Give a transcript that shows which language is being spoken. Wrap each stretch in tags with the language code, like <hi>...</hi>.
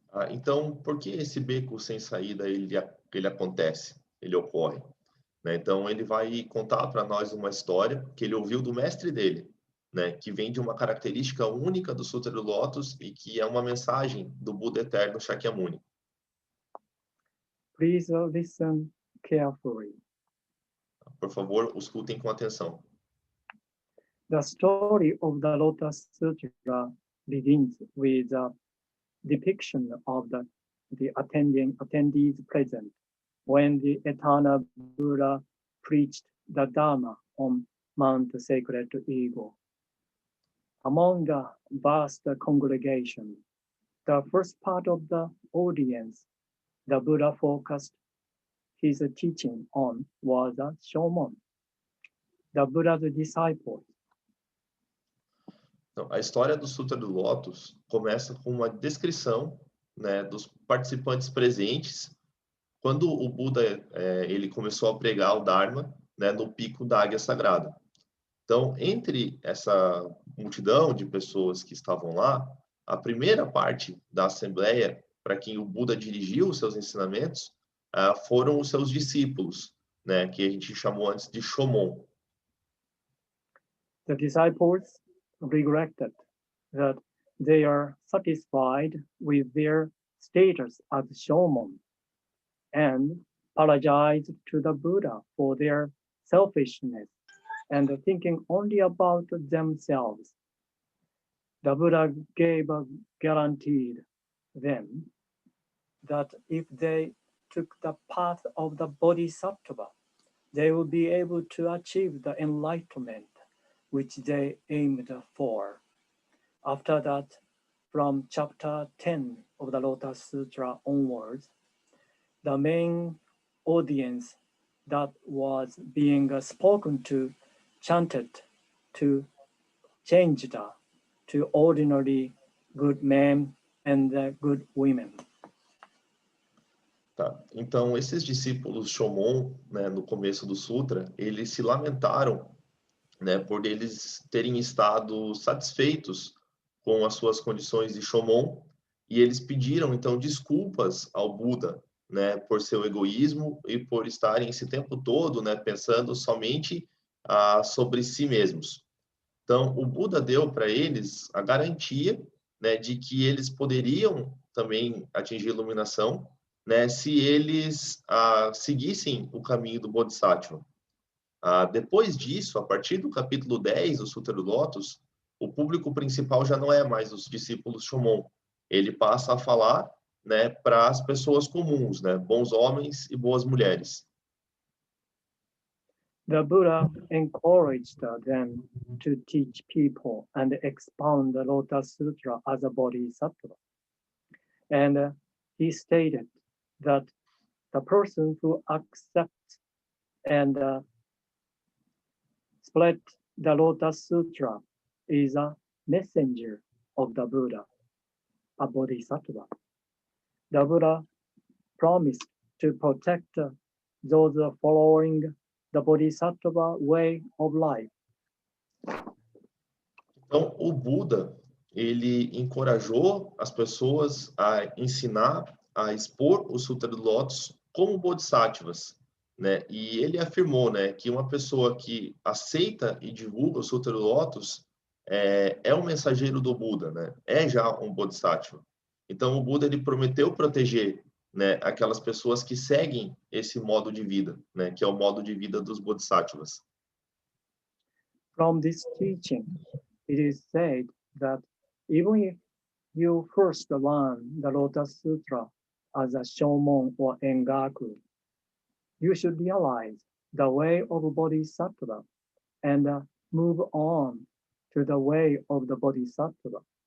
<pt>Então, por que esse beco sem saída ele acontece, ele ocorre? Né? Então, ele vai contar para nós uma história que ele ouviu do mestre dele, né? Que vem de uma característica única do Sutra do Lótus e que é uma mensagem do Buda Eterno Shakyamuni.</pt> <en>Please listen carefully.</en> <pt>Por favor, escutem com atenção.</pt> <en>The story of the Lotus Sutra begins with a depiction of the attendees present when the eternal Buddha preached the Dharma on Mount Sacred Eagle. Among the vast congregation, the first part of the audience, the Buddha focused his teaching on was the Shomon, the Buddha's disciples.</en> <pt>Então, a história do Sutra do Lótus começa com uma descrição, né, dos participantes presentes quando o Buda ele começou a pregar o Dharma, né, no pico da Águia Sagrada. Então, entre essa multidão de pessoas que estavam lá, a primeira parte da assembleia para quem o Buda dirigiu os seus ensinamentos foram os seus discípulos, né, que a gente chamou antes de Shomon.</pt> <en>The disciples regretted that they are satisfied with their status as Shomon and apologized to the Buddha for their selfishness and thinking only about themselves. The Buddha guaranteed them that if they took the path of the Bodhisattva, they would be able to achieve the enlightenment which they aimed for. After that, from chapter 10 of the Lotus Sutra onwards, the main audience that was being spoken to chanted to change to ordinary good men and good women.</en> <pt>Tá. Então, esses discípulos Shomon, né, no começo do Sutra, eles se lamentaram, né, por eles terem estado satisfeitos com as suas condições de Shomon, e eles pediram, então, desculpas ao Buda, né, por seu egoísmo e por estarem esse tempo todo, né, pensando somente sobre si mesmos. Então, o Buda deu para eles a garantia, né, de que eles poderiam também atingir a iluminação, né, se eles seguissem o caminho do Bodhisattva. Depois disso, a partir do capítulo 10 do Sutra do Lótus, o público principal já não é mais os discípulos Shomon. Ele passa a falar, né, para as pessoas comuns, né, bons homens e boas mulheres.</pt> <en>The Buddha encouraged them to teach people and expound the Lotus Sutra as a Bodhisattva. And he stated that the person who accepts and spread the Lotus Sutra is a messenger of the Buddha, a Bodhisattva. The Buddha promised to protect those following the Bodhisattva way of life.</en> <pt>Então, o Buda, ele encorajou as pessoas a ensinar, a expor o Sutra do Lótus como bodhisattvas, né? E ele afirmou, né, que uma pessoa que aceita e divulga o Sutra do Lótus é um mensageiro do Buda, né? É já um Bodhisattva. Então o Buda ele prometeu proteger, né, aquelas pessoas que seguem esse modo de vida, né, que é o modo de vida dos Bodhisattvas.</pt> <en>From this teaching, it is said that even if you first learn the Lotus Sutra as a Shomon or Engaku, you should realize the way of Bodhisattva and move on to the way of the Bodhisattva.</en>